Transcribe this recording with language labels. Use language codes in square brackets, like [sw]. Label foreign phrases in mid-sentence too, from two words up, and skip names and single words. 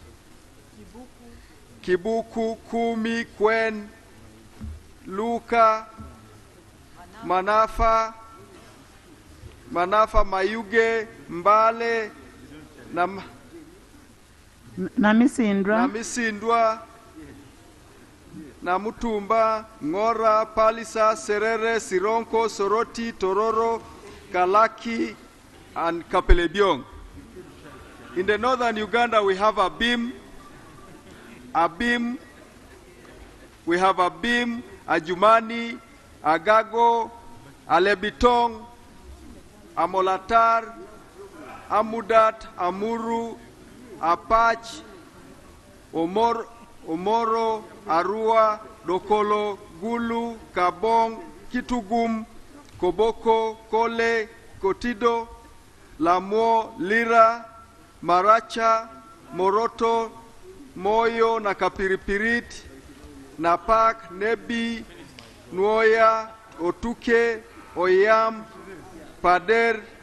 [en] Kibuku, Kumi, Kwen, Luka, Manafa, Mayuge, Mbale, Namisindwa, Namutumba, Ngora, Palisa, Serere, Sironko, Soroti, Tororo, Kalaki, and Kapelebiong. In the northern Uganda, we have Abim, we have Abim, Ajumani, Agago, Alebitong, Amolatar, Amudat, Amuru, Apach, Omoro, Arua, Dokolo, Gulu, Kabong, Kitugum, Koboko, Kole, Kotido, Lamo, Lira, Maracha, Moroto, Moyo, na Kapiripirit, Napak, Nebi, Nuoya, Otuke, Oyam, Pader,